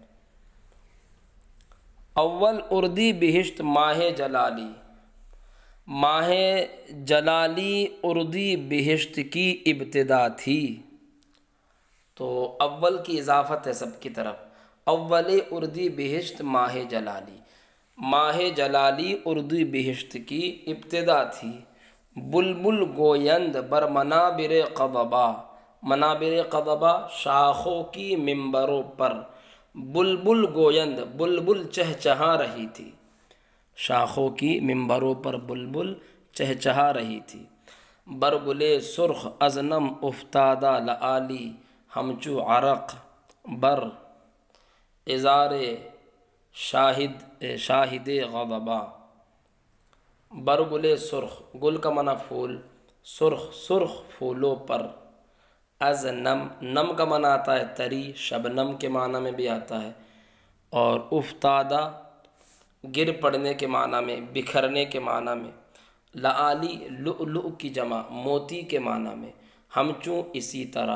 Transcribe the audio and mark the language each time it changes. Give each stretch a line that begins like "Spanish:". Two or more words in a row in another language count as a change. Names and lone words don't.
Persian: اول اردی بہشت ماہ جلالی،
Urdu: ماہ جلالی اردی بہشت کی ابتدا تھی، تو اول کی اضافت ہے سب کی طرف۔
Persian: اول اردی بہشت ماہ جلالی،
Urdu: ماہ جلالی اردی بہشت کی ابتدا تھی۔
Persian: بلبل گویند بر منابر قضبا، منابر قضبا
Urdu: شاخوں کی ممبروں پر،
Persian: بلبل گویند
Urdu: بلبل چہچہا رہی تھی، شاخوں کی ممبروں پر بلبل چہچہا رہی تھی۔
Persian: برگل سرخ ازنم افتادہ لعالی، ہمچو عرق بر ازار شاہد غضبا۔ برگل سرخ،
Urdu: گل کا معنی پھول، سرخ سرخ پھولوں پر،
Persian: از نم،
Urdu: نم کا معنی آتا ہے تری، شبنم کے معنی میں بھی آتا ہے، اور افتادہ گر پڑنے کے معنی میں، بکھرنے کے معنی میں، لعالی لؤلؤ کی جمع، موتی کے معنی میں، ہمچوں اسی طرح۔